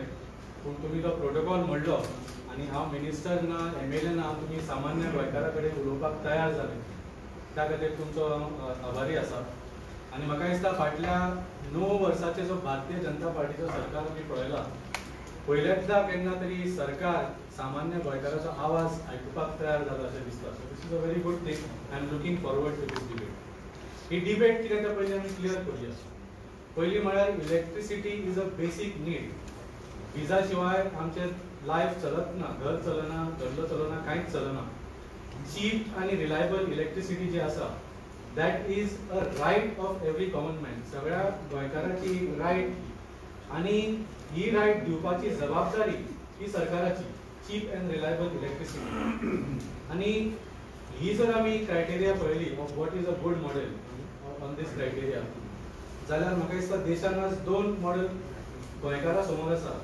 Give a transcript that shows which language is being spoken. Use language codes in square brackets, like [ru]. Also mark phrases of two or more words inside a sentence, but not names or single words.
[kok] पूण तुमी तो प्रोटोकॉल म्हणलो आनी हांव मिनिस्टर ना, MLA ना, तुमी सामान्य गोंयकारा कडेन उलोवपाक तयार जाले. त्या खातीर तुमचो हांव आभारी आसा. आनी म्हाका दिसता फाटल्या 9 वर्साचे जो भारतीय जनता पार्टीचो सरकार आमी पळयला, पयल्याचदा केन्ना तरी सरकार सामान्य गोंयकाराचो आवाज आयकुपाक तयार जाला अशें दिसता. [en] So this is a very good thing. I am looking forward to these debate. [kok] ही डिबेट कितें तें पयलीं आमी क्लियर करुया. पयलीं म्हळ्यार [en] electricity is a basic need. [kok] विजा शिवाय आमचें लायफ चलत ना, घर चलना, धंदो चलना, कांयच चलना. [en] चीप आनी reliable electricity [kok] जी आसा [en] that is a right of every common man. [kok] सगळ्या गोंयकाराची रायट. आनी ही रायट दिवपाची जबाबदारी ही सरकाराची. [en] cheap and reliable electricity. [kok] आनी ही जर आमी क्रायटेरिया पळयली [en] of what is a good model on these criteria [kok] जाल्यार म्हाका दिसता देशान आज 2 मॉडेल गोंयकारा समोर आसा.